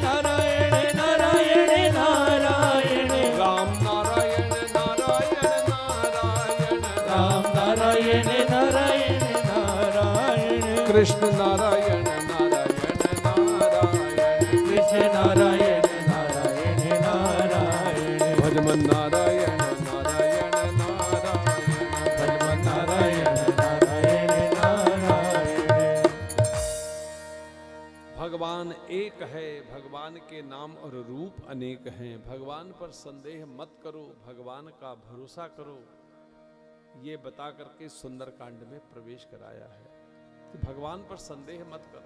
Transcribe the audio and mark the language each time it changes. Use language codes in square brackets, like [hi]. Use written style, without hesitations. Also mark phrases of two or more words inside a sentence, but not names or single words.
[hi] नारायण नारायण नारायण, राम नारायण नारायण नारायण, राम नारायण नारायण नारायण, कृष्ण नारायण नारायण नारायण, कृष्ण नारायण नारायण नारायण, भजमन नारायण नारायण नारायण, भजमन नारायण नारायण नारायण। भगवान एक है, भगवान के नाम और रूप अनेक हैं। भगवान पर संदेह मत करो, भगवान का भरोसा करो, ये बता करके सुंदर कांड में प्रवेश कराया है। तो भगवान पर संदेह मत करो।